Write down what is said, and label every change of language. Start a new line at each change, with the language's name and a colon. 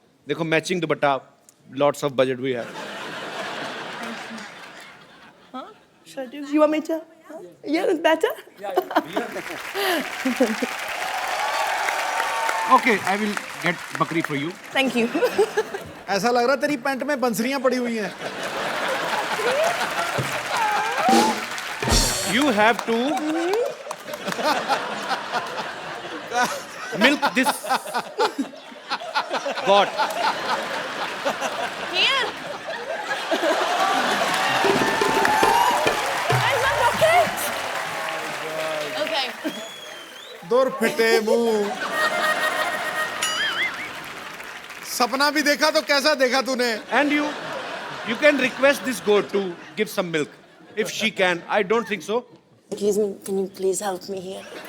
Hindi: देखो, matching dupatta,
English: lots of budget we have. Should I do? You want me to? Yeah, that's better. Okay, I will get bakri for you. Thank you.
Hindi: ऐसा लग रहा तेरी pant में बंसरियां पड़ी हुई हैं।
English: You have to milk this goat. Here. Where's my bucket? Okay.
Hindi: दूर फिटे मुंह। सपना भी देखा तो कैसा देखा तूने?
English: And you can request this goat to give some milk. If she can. I don't think so. Excuse me, can you please help me here?